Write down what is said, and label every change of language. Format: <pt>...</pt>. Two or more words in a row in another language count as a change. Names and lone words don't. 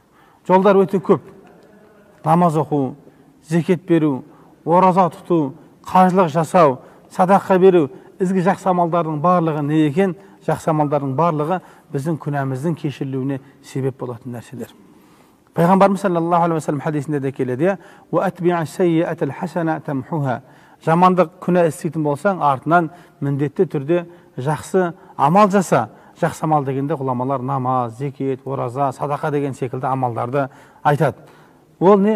<kk>Жолдар өте көп. Намаз оқу, зекет беру, ораза тұту, қажылық жасау, садақа беру, ізгі жақсы амалдардың барлығы не екен? Жақсы амалдардың барлығы біздің күнәміздің кешірілуіне себеп болатын нәрселер. Пайғамбарымыз</kk> <ar>صلى الله عليه وسلم</ar> <kk>хадисінде де келеді,</kk> <ar>"وأتبع السيئة الحسنة تمحها".</ar> <kk>Жамандық күнә істейтін болсаң, артынан міндетті түрде жақсы амал жаса. Жақсы амал дегенде ғұламалар намаз, зекет, ораза, садақа деген секілді амалдарды айтады. Ол не?</kk>